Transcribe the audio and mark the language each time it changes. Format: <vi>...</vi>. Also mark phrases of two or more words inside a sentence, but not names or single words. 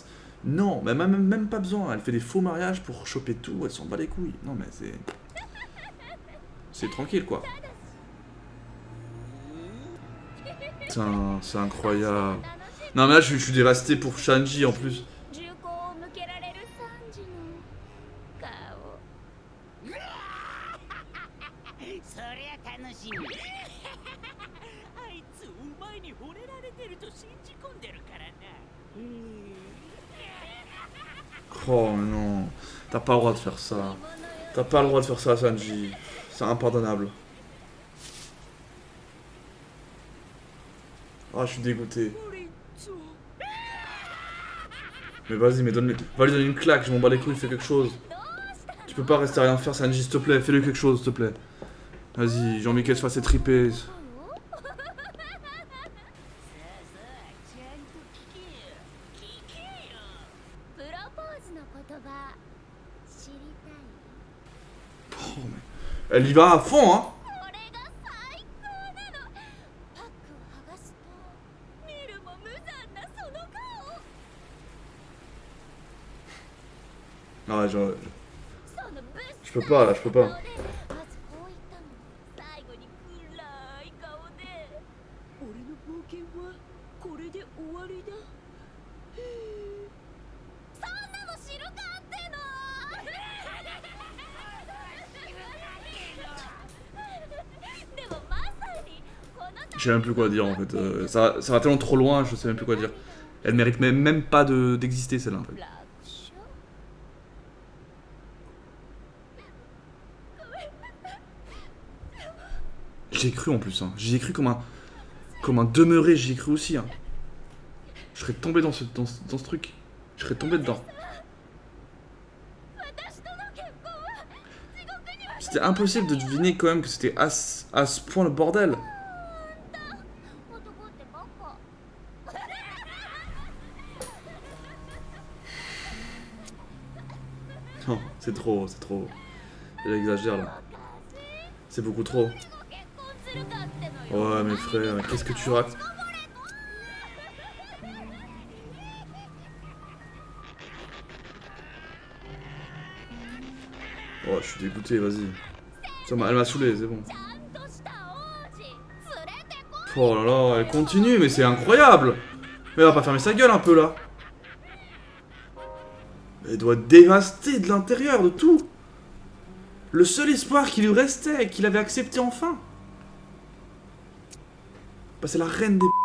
<fr>Non, mais même pas besoin, elle fait des faux mariages pour choper tout, elle s'en bat les couilles. Non, mais c'est... C'est tranquille, quoi. Putain, c'est incroyable. Non, mais là, je suis dévasté pour Shanji, en plus.</fr> <ja>銃口を向けられるサンジの顔そりゃ楽しみあいつお前に惚れられてると信じ込んでるからな</ja> <fr>Oh non, t'as pas le droit de faire ça. T'as pas le droit de faire ça, Sanji. C'est impardonnable. Ah, je suis dégoûté. Mais vas-y, mais donne-lui. Va lui donner une claque, je m'en bats les couilles, fais quelque chose. Tu peux pas rester à rien faire, Sanji, s'il te plaît. Fais-lui quelque chose, s'il te plaît. Vas-y, j'ai envie qu'elle se fasse étriper.</fr> <ja>さあさあちゃんと聞けよ聞けよプロポーズの言葉知りたい</ja> <fr>Oh, mais... Elle y va à fond, hein.</fr> <ja>これが最高なのパックを剥がすと見るも無残なその顔</ja> <fr>Ah, ouais,</fr> <ja>そのぶっ</ja> <fr>je peux pas, là, je peux pas.</fr> <ja>まずこう言ったの最後に暗い顔で俺の冒険はこれで終わりだそんなの知るかってのでもまさにこの</ja> <fr>Je sais même plus quoi dire, en fait. Ça va tellement trop loin, je sais même plus quoi dire. Elle mérite même pas d'exister, celle-là, en fait.</fr> <ja>楽勝</ja> <fr>J'y ai cru en plus, hein. J'y ai cru comme un demeuré, j'y ai cru aussi, hein. Je serais tombé dans ce truc. Je serais tombé dedans.</fr> <ja>私との結婚は地獄には</ja> <fr>C'était impossible de deviner quand même que c'était à ce point le bordel.</fr> <ja>男ってバカ</ja> <fr>Non, c'est trop. Elle exagère là. C'est beaucoup trop.</fr> <ja>結婚するかってのよ</ja> <fr>Ouais, mes frères, mais qu'est-ce que tu rates? Oh, je suis dégoûté, vas-y. Elle m'a saoulé, c'est bon.</fr> <ja>ちゃんとした王子連れてこ</ja> <fr>Oh là là, elle continue, mais c'est incroyable. Mais elle va pas fermer sa gueule un peu là. Elle doit être dévastée de l'intérieur, de tout. Le seul espoir qui lui restait, qu'il avait accepté enfin. Bah, c'est la reine des...</fr>